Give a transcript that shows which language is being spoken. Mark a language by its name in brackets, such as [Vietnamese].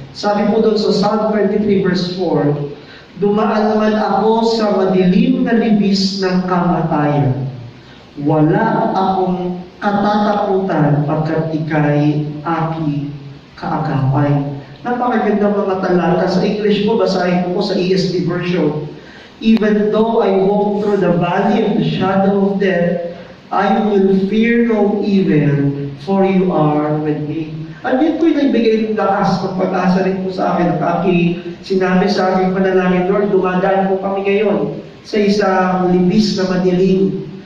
[Filipino] Sabi po doon sa Psalm 23 verse 4, dumaan man ako sa madilim na libis ng kamatayan. Wala akong katatakutan pagkat ika'y aking kaagapay. Napakagandang mga talata. Sa English po, basahin ko po sa ESV version. [English] Even though I walk through the valley of the shadow of death, I will fear no evil, for you are with me. [Filipino] At yun po yung nagbigay ng lakas ng pag-asa rin po sa akin. At sinabi sa aking panalangin, Lord, dumadaan po kami ngayon sa isang libis na madilim.